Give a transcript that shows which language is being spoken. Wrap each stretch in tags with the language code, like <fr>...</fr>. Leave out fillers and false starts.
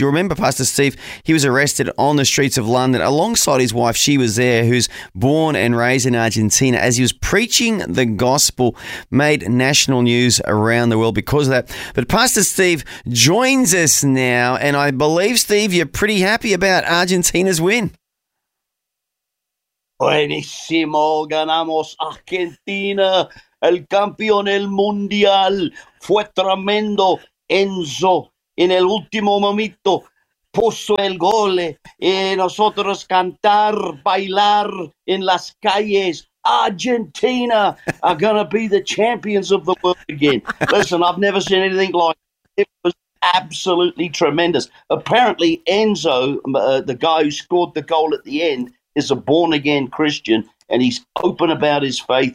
<en>You remember, Pastor Steve, he was arrested on the streets of London alongside his wife. She was there, who's born and raised in Argentina. As he was preaching the gospel, made national news around the world because of that. But Pastor Steve joins us now, and I believe, Steve, you're pretty happy about Argentina's win.</en> <es>Buenísimo, ganamos Argentina, el campeón del mundial, fue tremendo, Enzo, en el último momento, puso el gol, y nosotros cantar, bailar en las calles.</es> <en>Argentina are going to be the champions of the world again. Listen, I've never seen anything like it. It was absolutely tremendous. Apparently, Enzo, the guy who scored the goal at the end, is a born-again Christian, and he's open about his faith.</en>